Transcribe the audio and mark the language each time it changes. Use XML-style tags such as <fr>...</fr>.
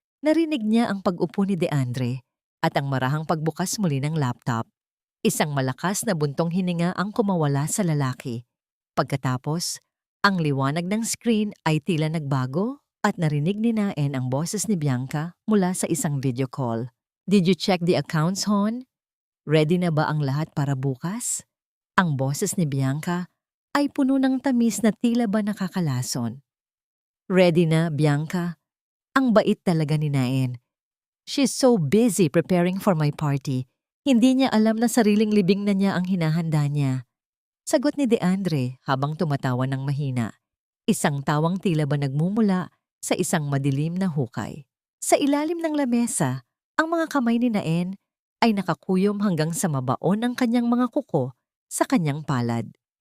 <tl>Narinig niya ang pag-upo ni DeAndre at ang marahang pagbukas muli ng laptop. Isang malakas na buntong hininga ang kumawala sa lalaki. Pagkatapos, ang liwanag ng screen ay tila nagbago at narinig ni Naen ang boses ni Bianca mula sa isang video call.</tl> <en>"Did you check the accounts, Hon?</en> <tl>Ready na ba ang lahat para bukas?" Ang boses ni Bianca ay puno ng tamis na tila ba nakakalason. "Ready na, Bianca." Ang bait talaga ni Naen.</tl> <en>"She's so busy preparing for my party.</en> <tl>Hindi niya alam na sariling libing na niya ang hinahanda niya." Sagot ni DeAndre habang tumatawa ng mahina. Isang tawang tila ba nagmumula sa isang madilim na hukay. Sa ilalim ng lamesa, ang mga kamay ni Naen ay nakakuyom hanggang sa mabaon ang kanyang mga kuko sa kanyang palad.</tl>